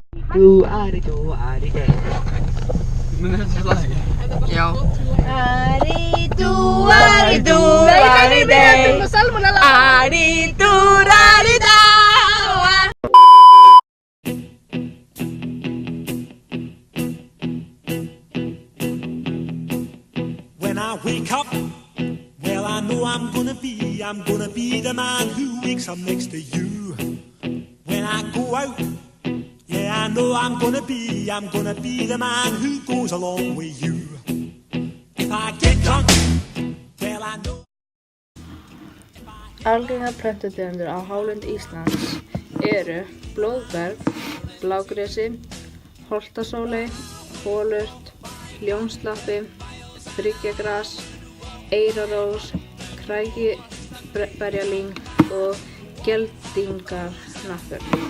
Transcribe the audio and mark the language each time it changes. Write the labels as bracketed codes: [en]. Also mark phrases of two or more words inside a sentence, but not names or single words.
[is] Ari-dú-ari-dú-ari-dey. Men þetta er lagi? Já. Ari-dú-ari-dú-ari-dey. Ari-dú-ari-dá. [en] When I wake up, well I know I'm gonna be the man who wakes up next to you. When I go out, yeah I know I'm gonna be the man who goes along with you. If I get drunk, well I know. [is] Algengar plöntutegundir á hálendi Íslands eru blóðberg, blágresi, holtasóley, holurt, ljónslappi, þryggjagras, eyrarós, krækiberjalyng og geldingahnappur.